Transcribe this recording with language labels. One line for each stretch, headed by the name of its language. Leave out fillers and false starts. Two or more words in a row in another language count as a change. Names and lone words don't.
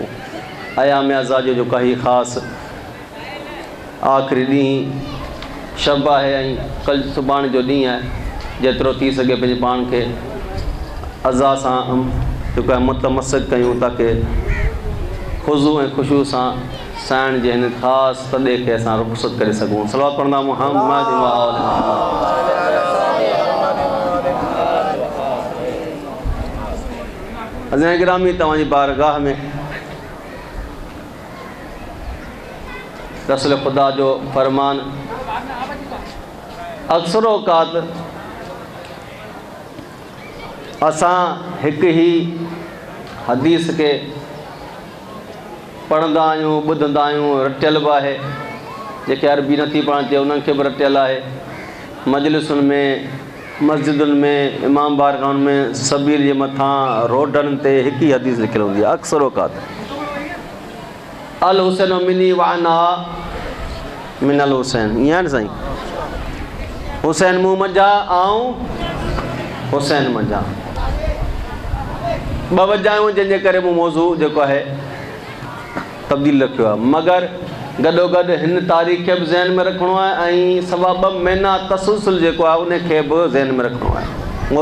Sindhi: अयाम आज़ादी जो काई ख़ासि आख़िरी ॾींहुं शब आहे ऐं कल सुभाणे जो ॾींहुं आहे। जेतिरो थी सघे पंहिंजे पाण खे अज़ा सां जेको आहे मुतमसिक कयूं ताकी ख़ुज़ू ऐं ख़ुशू सां साइण जे हिन ख़ासि तॾे खे असां रुख़सत करे सघूं। सलावत पढ़ंदा
Arabic: محمد و آل محمد.
Sindhi: अज़ीज़ गिरामी, तव्हांजी बारगाह में रसूल ख़ुदा जो फरमान अक्सर औक़ात असां हिकु ई हदीस खे पढ़ंदा आहियूं, ॿुधंदा आहियूं, रटियल बि आहे। जेके अरबी नथी पढ़ण अचे उन्हनि खे बि रटियल आहे। मजलिसुनि में, मस्जिदुनि में, इमाम बारगाहुनि में, सबीर जे मथां रोडनि ते हिकु ई हदीस लिखियलु हूंदी आहे अक्सर औक़ात।
Arabic: الحسين مني و أنا من الحسين.
Sindhi: ईअं आहे न साईं, हुसैन मूं मंझां ऐं हुसैन मंझां ॿ वजायूं, जंहिंजे करे मूं मौज़ू जेको आहे तब्दील रखियो आहे। मगर गॾोगॾु हिन तारीख़ खे बि ज़हन में रखिणो आहे ऐं सवा 2 महीना तसलसल जेको आहे उनखे बि ज़हन में रखिणो आहे।